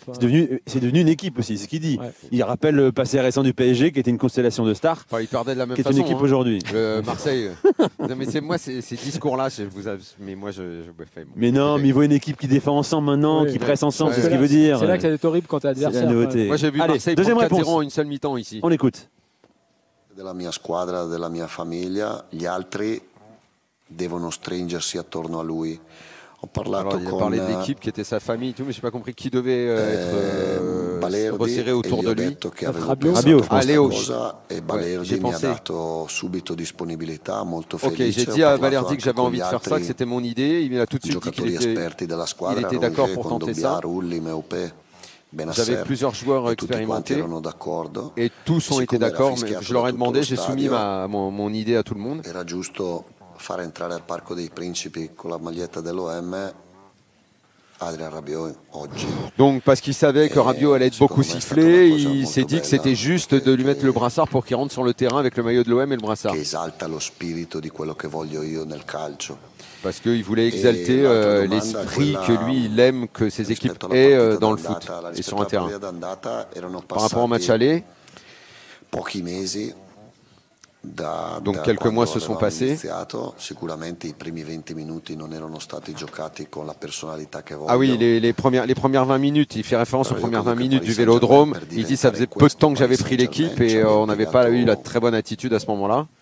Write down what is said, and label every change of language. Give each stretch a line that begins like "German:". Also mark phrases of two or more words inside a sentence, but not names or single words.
French: C'est devenu une équipe aussi, c'est ce qu'il dit. Il rappelle le passé récent du PSG qui était une constellation de stars. Il perdait de la même façon. Qui est une équipe aujourd'hui. Marseille. Mais c'est moi ces discours-là, mais moi mais non, mais il voit une équipe qui défend ensemble maintenant, qui presse ensemble, c'est ce qu'il veut dire. C'est là que ça va être horrible quand t'es adversaire. Moi j'ai vu Marseille prendre 4-0 en une seule mi-temps ici. On écoute.
Italian: Della mia squadra, della mia famiglia, gli altri devono stringersi attorno a lui.
French: Il a parlé de l'équipe qui était sa famille et tout, mais je n'ai pas compris qui devait être resserré autour de lui. Rabiot. Ah, Léo. J'ai pensé. Ok, j'ai dit à Balerdi que j'avais envie de faire ça, que c'était mon idée. Il a tout de suite dit qu'il était d'accord pour tenter ça. J'avais plusieurs joueurs expérimentés et tous ont été d'accord, mais je leur ai demandé, j'ai soumis mon idée à tout le monde.
Italian: Fare entrare al Parco dei Principi con la maglietta dell'OM Adrien Rabiot oggi.
French: Donc parce qu'il savait que Rabiot allait être beaucoup sifflé, il s'est dit que c'était juste de lui mettre le brassard pour qu'il rentre sur le terrain avec le maillot de l'OM et le brassard.
Italian: Che esalta lo spirito di quello che voglio io nel calcio.
French: Parce qu'il voulait exalter l'esprit que lui, il aime que ses équipes aient dans le foot et sur un terrain. Par rapport au match aller,
Italian: pochi mesi.
French: Donc quelques mois se sont passés. Ah oui, les premières 20 minutes, il fait référence aux premières 20 minutes du Vélodrome. Il dit que ça faisait peu de temps que j'avais pris l'équipe et on n'avait pas eu la très bonne attitude à ce moment-là.